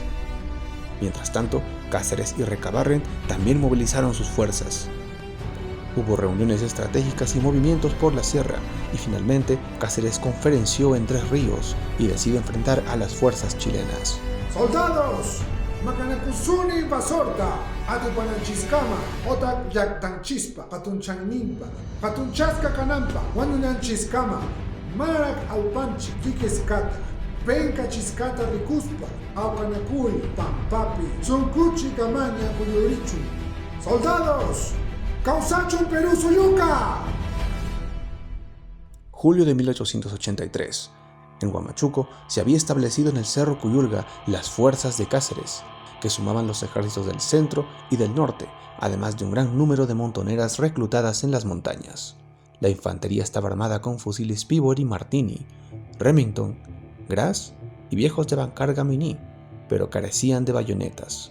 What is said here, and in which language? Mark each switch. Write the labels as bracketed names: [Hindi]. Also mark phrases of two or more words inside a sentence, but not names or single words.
[Spanish] Mientras tanto, Cáceres y Recabarren también movilizaron sus fuerzas. Hubo reuniones estratégicas y movimientos por la sierra, y finalmente Cáceres conferenció en Tres Ríos y decide enfrentar a las fuerzas chilenas. ¡Soldados! [Quechua] Macanakusuni basorta, atupananchiscama, otak yaktanchispa, patunchaninpa, patunchasca canampa, wanunanchiscama, marak aupanchi, kikeskata, penca chiscata ricuspa, aupanacuri, pampapi, suncuchi camaña cuyurichu. ¡Soldados! ¡Causachun Perú Suyuca! [Spanish] Julio de 1883. En Huamachuco se había establecido en el Cerro Cuyulga las fuerzas de Cáceres, que sumaban los ejércitos del centro y del norte, además de un gran número de montoneras reclutadas en las montañas. La infantería estaba armada con fusiles Peabody Martini, Remington, Gras y viejos de bancarga Mini, pero carecían de bayonetas.